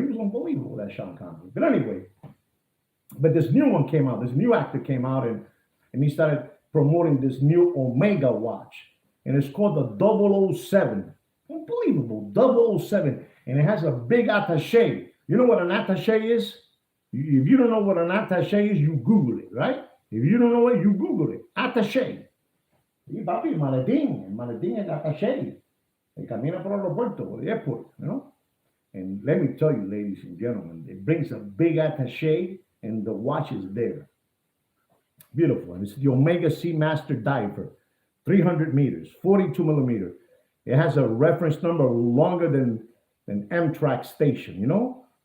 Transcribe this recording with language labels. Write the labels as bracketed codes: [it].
[en] He was unbelievable, that Sean Connery. But anyway, this new one came out. This new actor came out and he started promoting this new Omega watch. And it's called the 007. Unbelievable, 007. And it has a big attaché. You know what an attaché is? If you don't know what an attaché is, you Google it, right? If you don't know it, you Google it. [es] Attaché. Y papi, maletín es attaché. El camina por el aeropuerto, por [en] the airport, you know? And let me tell you, ladies and gentlemen, it brings a big attaché and the watch is there. Beautiful. And it's the Omega Seamaster Diver, 300 meters, 42 millimeter. It has a reference number longer than Amtrak station, you know?